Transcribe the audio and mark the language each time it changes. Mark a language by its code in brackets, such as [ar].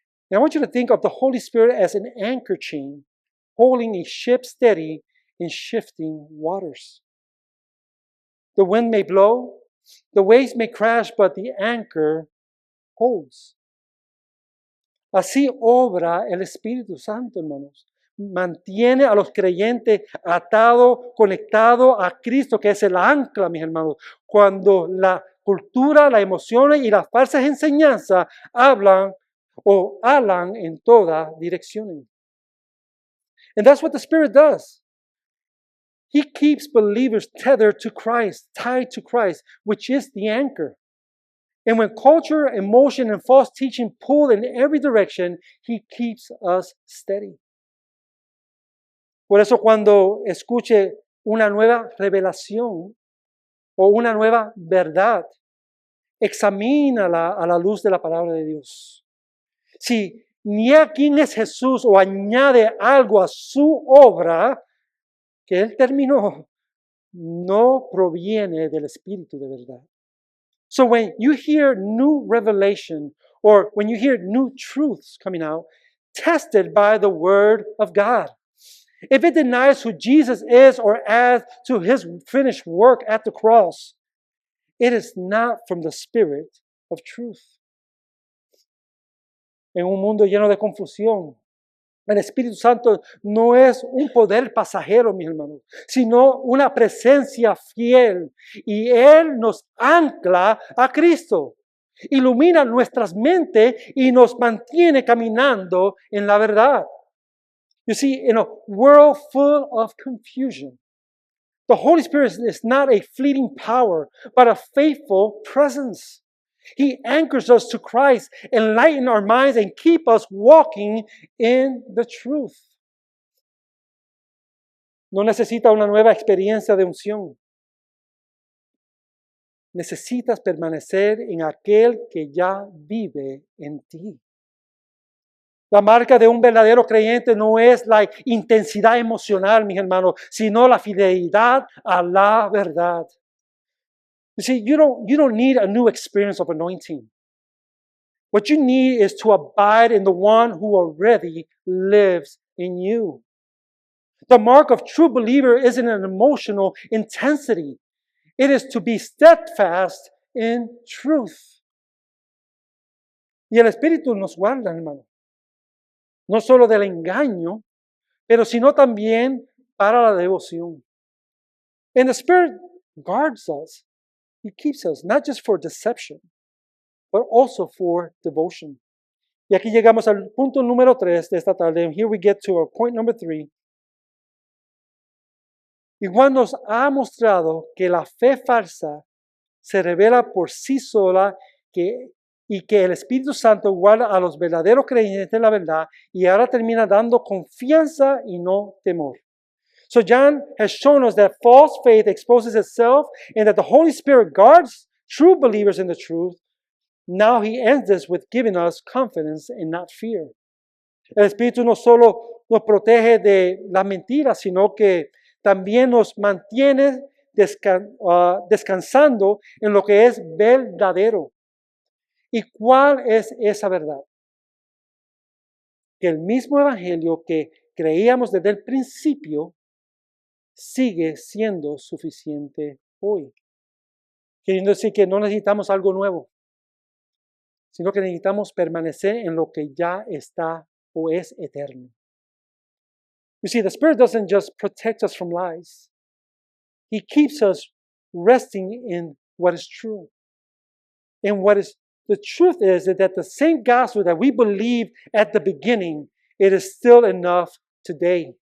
[en] And I want you to think of the Holy Spirit as an anchor chain, holding a ship steady in shifting waters. The wind may blow, the waves may crash, but the anchor holds. [es] Así obra el Espíritu Santo, hermanos. Mantiene a los creyentes atados, conectados a Cristo, que es el ancla, mis hermanos. Cuando la cultura, las emociones y las falsas enseñanzas hablan o alan en todas direcciones. [en] And that's what the Spirit does. He keeps believers tethered to Christ, tied to Christ, which is the anchor. And when culture, emotion, and false teaching pull in every direction, He keeps us steady. [es] Por eso cuando escuche una nueva revelación o una nueva verdad, examínala a la luz de la palabra de Dios. Si niega quién es Jesús o añade algo a su obra que Él terminó, no proviene del Espíritu de verdad. [en] So when you hear new revelation or when you hear new truths coming out, test it by the Word of God. If it denies who Jesus is or adds to His finished work at the cross, it is not from the Spirit of truth. [es] En un mundo lleno de confusión, El Espíritu Santo no es un poder pasajero, mis hermanos, sino una presencia fiel. Y Él nos ancla a Cristo. Ilumina nuestras mentes y nos mantiene caminando en la verdad. [en] You see, in a world full of confusion, the Holy Spirit is not a fleeting power, but a faithful presence. He anchors us to Christ, enlighten our minds, and keep us walking in the truth. [es] No necesita una nueva experiencia de unción. Necesitas permanecer en aquel que ya vive en ti. La marca de un verdadero creyente no es la intensidad emocional, mis hermanos, sino la fidelidad a la verdad. [en] You see, you don't need a new experience of anointing. What you need is to abide in the one who already lives in you. The mark of true believer isn't an emotional intensity. It is to be steadfast in truth. [es] Y el Espíritu nos guarda, hermano. No solo del engaño, pero sino también para la devoción. [en] And the Spirit guards us. He keeps us, not just for deception, but also for devotion. [es] Y aquí llegamos al punto número 3 de esta tarde. [en] And here we get to our point number 3. [es] Y Juan nos ha mostrado que la fe falsa se revela por sí sola y que el Espíritu Santo guarda a los verdaderos creyentes de la verdad y ahora termina dando confianza y no temor. [en] So John has shown us that false faith exposes itself and that the Holy Spirit guards true believers in the truth. Now he ends this with giving us confidence and not fear. [es] El Espíritu no solo nos protege de las mentiras, sino que también nos mantiene descansando en lo que es verdadero. ¿Y cuál es esa verdad? Que el mismo evangelio que creíamos desde el principio sigue siendo suficiente hoy. Queriendo decir que no necesitamos algo nuevo, sino que necesitamos permanecer en lo que ya está o es eterno. [en] You see, the Spirit doesn't just protect us from lies. He keeps us resting in what is true. And the truth is that the same gospel that we believed at the beginning, it is still enough today.